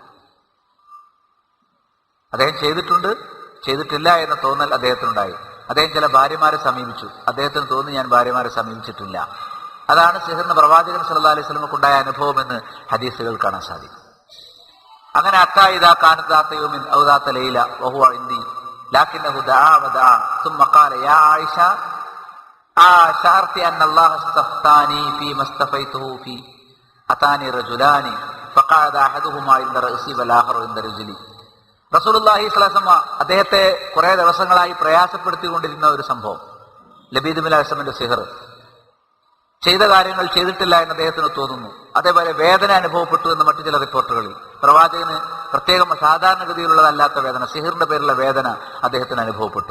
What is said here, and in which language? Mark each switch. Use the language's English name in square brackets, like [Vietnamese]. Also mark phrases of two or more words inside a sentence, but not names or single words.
[Malayalam] അദ്ദേഹം ചെയ്തിട്ടില്ല എന്ന തോന്നൽ അദ്ദേഹത്തിനുണ്ടായി. അദ്ദേഹം ചില ഭാര്യമാരെ സമീപിച്ചു. അദ്ദേഹത്തിന് തോന്നി, ഞാൻ ഭാര്യമാരെ സമീപിച്ചിട്ടില്ല. അതാണ് സിഹറിന് പ്രവാചകൻ [Arabic] صلى الله عليه وسلم [Malayalam] ഉണ്ടായ അനുഭവം എന്ന് ഹദീസുകൾ കാണാൻ സാധിക്കും. [Arabic] അങ്ങനെ حتى إذا كانت ذات يوم أو ذات ليلة وهو عندي لكنه دعا ودعا ثم قال يا عائشة شعرت أن الله استفتاني فيما استفيته فيه أتاني رجلان فقعد أحدهما عند رأسي والآخر عند رجلي. [Malayalam] റസൂലുള്ളാഹി [Arabic] صلى الله عليه وسلم [Malayalam] അദ്ദേഹത്തെ കുറെ ദിവസങ്ങളായി പ്രയാസപ്പെടുത്തിക്കൊണ്ടിരുന്ന ഒരു സംഭവം, ലബീദ് ഇബ്നുൽ അഅസമിന്റെ സിഹർ. ചെയ്ത കാര്യങ്ങൾ ചെയ്തിട്ടില്ല എന്ന് അദ്ദേഹത്തിന് തോന്നുന്നു. അതേപോലെ വേദന അനുഭവപ്പെട്ടു എന്ന് മറ്റു ചില റിപ്പോർട്ടുകളിൽ. പ്രവാചകന് പ്രത്യേകം സാധാരണഗതിയിലുള്ളതല്ലാത്ത വേദന, സിഹിറിന്റെ പേരിലുള്ള വേദന അദ്ദേഹത്തിന് അനുഭവപ്പെട്ടു.